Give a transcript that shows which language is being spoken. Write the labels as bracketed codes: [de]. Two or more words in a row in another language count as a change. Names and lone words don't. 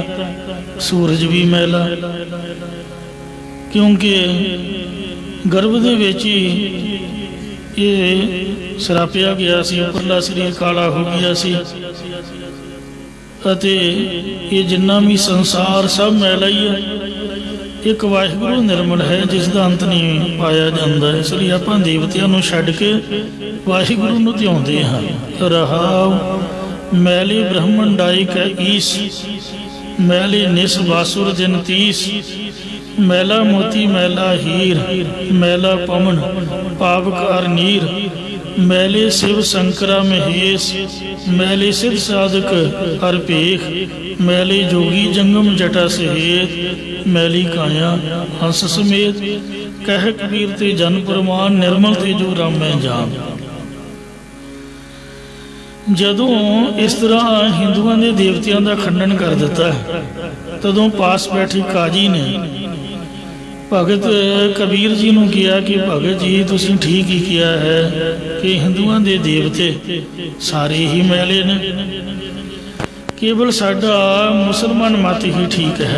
[pa] ਸੂਰਜ ਭੀ ਮੈਲਾ, ਕਿਉਂਕਿ ਗਰਭ ਦੇ ਵਿਚ ਇਹ ਸਰਾਪਿਆ ਗਿਆ ਸੀ, ਉਪਰਲਾ ਸਰੀਰ ਕਾਲਾ ਹੋ ਗਿਆ ਸੀ, ਅਤੇ ਇਹ ਜਿੰਨਾ ਭੀ ਸੰਸਾਰ ਸਭ ਮੈਲਾ ਹੀ ਹੈ। [hi] एक वाहिगुरु निर्मल है जिसका अंत नहीं पाया जाता, इसलिए आप देवतियों को [pa] ਛੱਡ ਕੇ ਵਾਹਿਗੁਰੂ ਨੂੰ ਧਿਆਉਂਦੇ ਹਾਂ। [hi] रहाव मैले ब्रह्मण डाई कै ईस, मैले निस बासुर दिन तीस। मैला मोती मैला हीर, मैला पवन पावकार नीर। मैले शिव शंकरा महेश, मैले सिद्ध साधक हर भेख। मैले जोगी जंगम जटा सहेत, मैली काया हंस समेत। कह कबीर ते जन प्रमाण, निर्मल ते जो रामै जान। जदों इस तरह हिंदुओं के देवतियों का खंडन कर दिता, तदों पास बैठे काजी ने भगत कबीर जी ने किया कि भगत जी तुसीं ठीक ही किया है कि हिंदुओं के देवते सारे ही मैले ने, केवल साडा मुसलमान मत ही ठीक है।